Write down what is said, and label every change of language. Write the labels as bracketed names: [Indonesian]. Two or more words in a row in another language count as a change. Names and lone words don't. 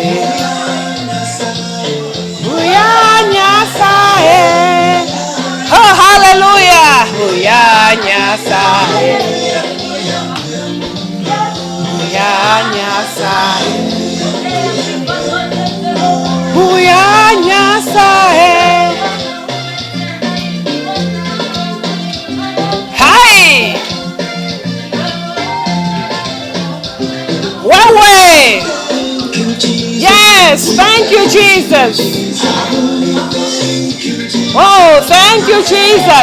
[Gusii] Buya Nyasaye. Oh, hallelujah. Buya Nyasaye. Buya Nyasaye. Buya Nyasaye. [English] Hi. One way. Yes, thank you, Jesus. Oh, thank you, Jesus.